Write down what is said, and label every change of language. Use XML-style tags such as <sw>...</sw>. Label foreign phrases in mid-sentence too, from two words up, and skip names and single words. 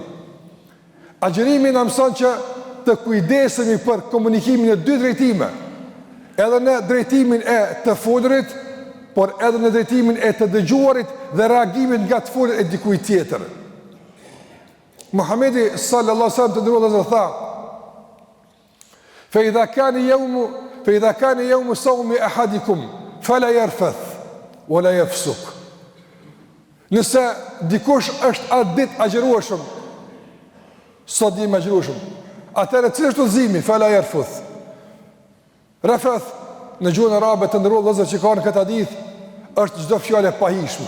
<sq>Agjërimi na mëson që të kujdesemi për komunikimin në dy drejtime, edhe në drejtimin e të folurit, por edhe në drejtimin e të dëgjuarit dhe reagimin nga të folur e dikujt tjetër. Muhamedi</sq> <ar>صلى الله عليه وسلم</ar> <sq>të nderuar dhe tha:</sq> <ar>"فإذا كان يوم صوم أحدكم فلا يرفث ولا يفسق."</ar> <sq>Nëse dikush është atë ditë agjërueshëm, sot dimë agjërueshëm, atëherë cilë është udhëzimi?</sq> <ar>فلا يرفث.</ar> <sq>Rafath në gjuhën arabe të ndërruar vëllezër që kanë këtë hadith është çdo fjalë e pahishme.</sq>